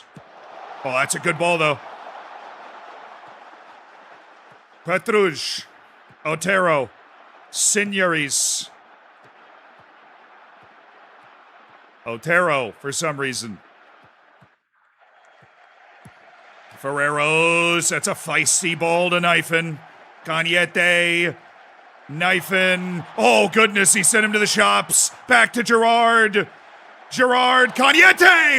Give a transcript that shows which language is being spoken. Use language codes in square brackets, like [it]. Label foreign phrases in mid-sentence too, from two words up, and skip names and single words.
[en] Oh, that's a good ball, though. Petrouge. Otero. Signoris. Otero, for some reason. Ferreros. That's a feisty ball to Knifin. Cañete. Knifin. Oh, goodness, he sent him to the shops. Back to Gerard. Gerard Cañete!